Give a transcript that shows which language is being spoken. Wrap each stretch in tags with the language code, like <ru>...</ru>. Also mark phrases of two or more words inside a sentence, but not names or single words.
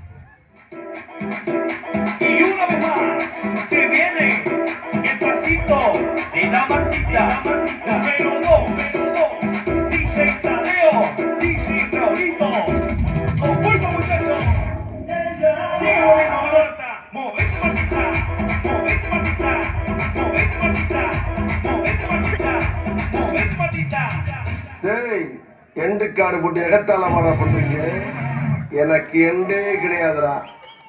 <es>Y una vez más se viene el pasito de la Martita, número 2, dice Tadeo, dice Raulito, con fuerza muchachos, sigue moviendo Marta, movete Martita, movete Martita, movete Martita, movete Martita, movete Martita.</es> <ta>டேய்</ta> <en>end card</en> <ta>போட்டு எகத்தாளமாடா பண்றீங்க. எனக்கு எண்டே கிடையாதுடா.</ta>